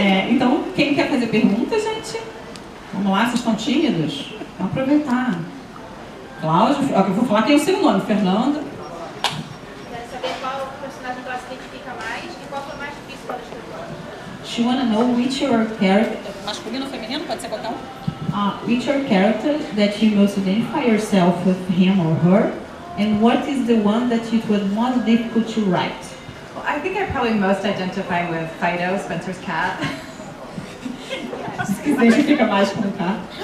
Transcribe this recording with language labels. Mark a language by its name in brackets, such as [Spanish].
[Portuguese] Então, quem quer fazer pergunta, gente? Vamos lá, vocês estão tímidos? Vamos aproveitar. Cláudio, eu vou falar quem é o seu nome, Fernanda. Quero saber qual personagem ela se identifica mais e qual foi mais difícil para ela escrever. [English] She wanna know which your character, [Portuguese] masculino ou feminino, pode ser qualquer [English] which your character that you most identify yourself with him or her, and what is the one that it was most difficult to write? Well, I think I probably most identify with Fido, Spencer's cat. [Portuguese] Se identifica mais com o cara.